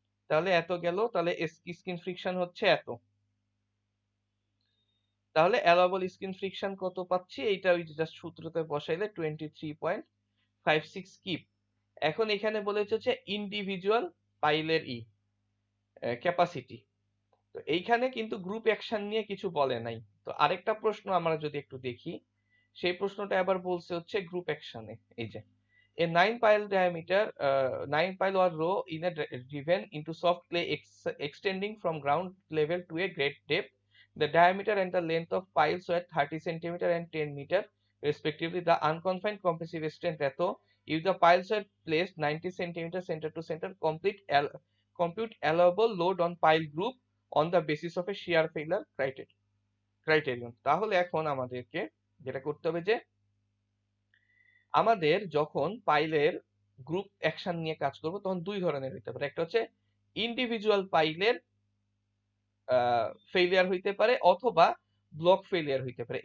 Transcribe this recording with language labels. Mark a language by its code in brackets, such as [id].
[bn] তাহলে এত গেল, তাহলে স্কিন ফ্রিকশন হচ্ছে এত, তাহলে অ্যালাউবল স্কিন ফ্রিকশন কত পাচ্ছি, এইটা ওই জাস্ট সূত্রতে বসাইলে 23.56 কিপ। এখন এখানে বলেছে হচ্ছে ইন্ডিভিজুয়াল পাইলের ক্যাপাসিটি, তো এইখানে কিন্তু গ্রুপ অ্যাকশন নিয়ে কিছু বলে নাই। তো আরেকটা প্রশ্ন আমরা যদি একটু দেখি, সেই প্রশ্নটা আবার বলছে হচ্ছে গ্রুপ অ্যাকশনে, এই যে [en] a 9 pile diameter 9 pile or row in a driven into soft clay extending from ground level to a great depth, the diameter and the length of piles were 30 cm and 10 meter respectively. The unconfined compressive strength [bn] এত, [en] if the piles were placed 90 cm center to center, compute allowable load on pile group on the basis of a shear failure criterion. [bn] তাহলে এখন আমাদেরকে যেটা করতে হবে যে আমাদের যখন পাইলের গ্রুপ অ্যাকশন নিয়ে কাজ করব তখন দুই ধরনের হইতে পারে, একটা হচ্ছে ইন্ডিভিজুয়াল পাইলের ফেলিয়ার হইতে পারে অথবা ব্লক ফেলিয়ার হইতে পারে।